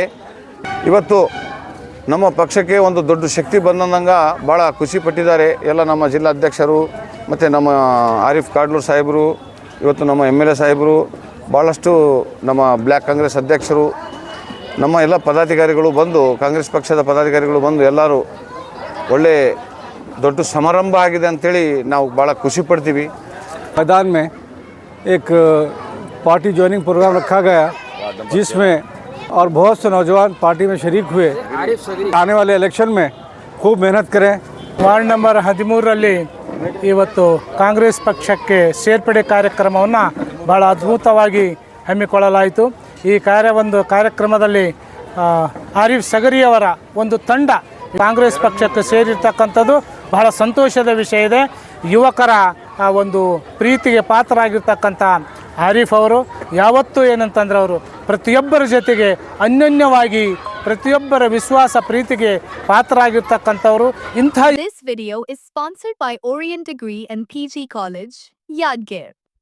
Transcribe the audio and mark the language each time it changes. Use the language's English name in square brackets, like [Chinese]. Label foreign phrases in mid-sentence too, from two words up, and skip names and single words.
[Kannada] ಇವತ್ತು ನಮ್ಮ ಪಕ್ಷಕ್ಕೆ ಒಂದು ದೊಡ್ಡ ಶಕ್ತಿ ಬಂದಂಗೆ ಭಾಳ ಖುಷಿ ಪಟ್ಟಿದ್ದಾರೆ ಎಲ್ಲ ನಮ್ಮ ಜಿಲ್ಲಾ ಅಧ್ಯಕ್ಷರು ಮತ್ತು ನಮ್ಮ ಆರಿಫ್ ಕಾಡ್ಲೂರ್ ಸಾಹೇಬರು, ಇವತ್ತು ನಮ್ಮ MLA ಸಾಹೇಬರು, ಭಾಳಷ್ಟು ನಮ್ಮ ಬ್ಲ್ಯಾಕ್ ಕಾಂಗ್ರೆಸ್ ಅಧ್ಯಕ್ಷರು, ನಮ್ಮ ಎಲ್ಲ ಪದಾಧಿಕಾರಿಗಳು ಬಂದು, ಕಾಂಗ್ರೆಸ್ ಪಕ್ಷದ ಪದಾಧಿಕಾರಿಗಳು ಬಂದು ಎಲ್ಲರೂ ಒಳ್ಳೆ ದೊಡ್ಡ ಸಮಾರಂಭ ಆಗಿದೆ ಅಂಥೇಳಿ ನಾವು ಭಾಳ ಖುಷಿ ಪಡ್ತೀವಿ. [Hindi] मैदान में एक पार्टी ज्वाइनिंग प्रोग्राम रखा गया जिसमें और बहुत से नौजवान पार्टी में शरीक हुए। आने वाले इलेक्शन में खूब मेहनत करें। [Kannada] ವಾರ್ಡ್ ನಂಬರ್ 13ರಲ್ಲಿ ಇವತ್ತು ಕಾಂಗ್ರೆಸ್ ಪಕ್ಷಕ್ಕೆ ಸೇರ್ಪಡೆ ಕಾರ್ಯಕ್ರಮವನ್ನು ಭಾಳ ಅದ್ಭುತವಾಗಿ ಹಮ್ಮಿಕೊಳ್ಳಲಾಯಿತು. ಈ ಕಾರ್ಯಕ್ರಮದಲ್ಲಿ ಆರಿಫ್ ಸಗರಿಯವರ ಒಂದು ತಂಡ ಕಾಂಗ್ರೆಸ್ ಪಕ್ಷಕ್ಕೆ ಸೇರಿರ್ತಕ್ಕಂಥದ್ದು ಬಹಳ ಸಂತೋಷದ ವಿಷಯ ಇದೆ. ಯುವಕರ ಒಂದು ಪ್ರೀತಿಗೆ ಪಾತ್ರರಾಗಿರ್ತಕ್ಕಂಥ ಆರಿಫ್ ಅವರು ಯಾವತ್ತೂ ಏನಂತಂದ್ರೆ ಅವರು ಪ್ರತಿಯೊಬ್ಬರ ಜೊತೆಗೆ ಅನ್ಯೋನ್ಯವಾಗಿ ಪ್ರತಿಯೊಬ್ಬರ ವಿಶ್ವಾಸ ಪ್ರೀತಿಗೆ ಪಾತ್ರರಾಗಿರ್ತಕ್ಕಂಥವರು. [English] This video is sponsored by Orient Degree and PG College, Yadgir.